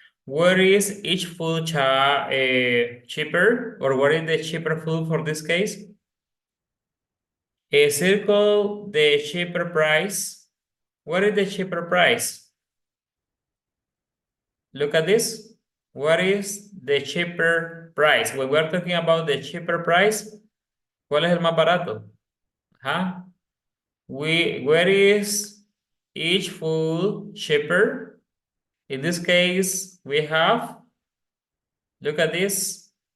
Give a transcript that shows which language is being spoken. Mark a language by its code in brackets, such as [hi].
[en] Where is each food cheaper, or what is the cheaper food for this case? Circle the cheaper price. What is the cheaper price? Look at this. What is the cheaper price? When we're talking about the cheaper price, [es] ¿cuál es el más barato? [en] Huh? Where is each food cheaper? In this case, we have, look at this.